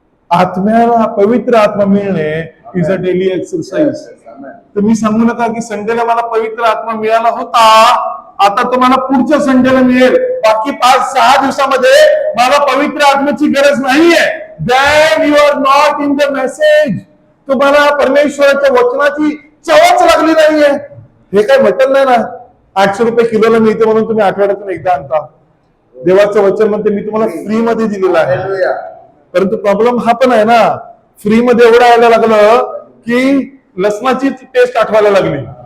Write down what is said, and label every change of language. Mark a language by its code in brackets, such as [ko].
[mr] आत्म्याला पवित्र आत्मा मिळणे [en] Is a daily exercise. [mr] तर मी सांगू नका की संडेला मला पवित्र आत्मा मिळाला होता, आता तुम्हाला पुढच्या संडेला मिळेल, बाकी 5-6 दिवसामध्ये मला पवित्र आत्म्याची गरज नाहीये. [en] Then you are not in the message. [mr] तुम्हाला परमेश्वराच्या वचनाची चवच लागली नाहीये. हे काय मटन नाही ना, 800 रुपये किलोला मिळते म्हणून तुम्ही आठवड्यातून एकदा आणता. देवाचं वचन म्हणते मी तुम्हाला फ्री मध्ये दिलेलं आहे. परंतु प्रॉब्लेम हा पण आहे ना, फ्री मध्ये एवढं यायला लागलं की लसणाची टेस्ट आठवायला लागली.